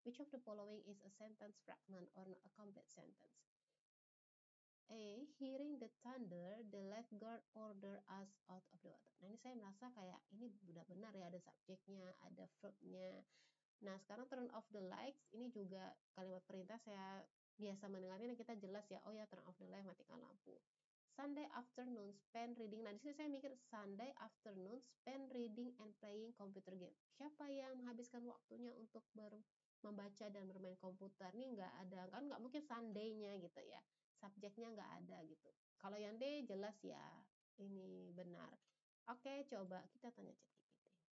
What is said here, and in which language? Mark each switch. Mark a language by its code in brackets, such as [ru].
[en] Which of the following is a sentence fragment or not a complete sentence? A. Hearing the thunder, the lifeguard order us out of the water. [id] Nah, ini saya merasa kayak ini udah benar ya, ada subjeknya, ada verbnya. Nah, sekarang [en] turn off the lights, [id] ini juga kalimat perintah saya biasa mendengarnya dan kita jelas ya, [en] oh ya turn off the light, [id] matikan lampu. [en] Sunday afternoon spend reading. [id] Nah, di sini saya mikir [en] Sunday afternoon spend reading and playing computer game. [id] Siapa yang menghabiskan waktunya untuk membaca dan bermain komputer? Ini nggak ada, kan nggak mungkin Sunday-nya gitu ya. Subjeknya nggak ada gitu. Kalau yang D jelas ya, ini benar. Oke, coba kita tanya ChatGPT.